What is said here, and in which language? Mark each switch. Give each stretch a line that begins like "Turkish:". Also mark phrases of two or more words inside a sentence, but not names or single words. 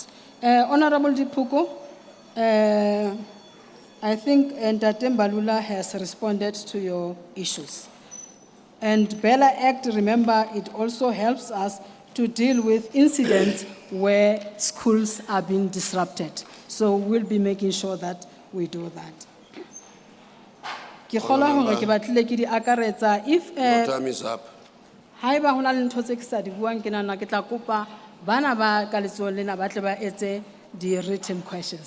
English: Honorable Dipuko, I think Ntate Mbalula has responded to your issues. And Bella Act, remember, it also helps us to deal with incidents where schools are being disrupted. So we'll be making sure that we do that.
Southern Sotho: Ke kgolwa hore ke batlile ke di akaretsa.
English: If Your time is up.
Southern Sotho: haeba hona le ntho tse ke sa di buang, ke nahana ke tla kopa bana ba ka letsohong lena ba tle ba etse di-
English: written questions.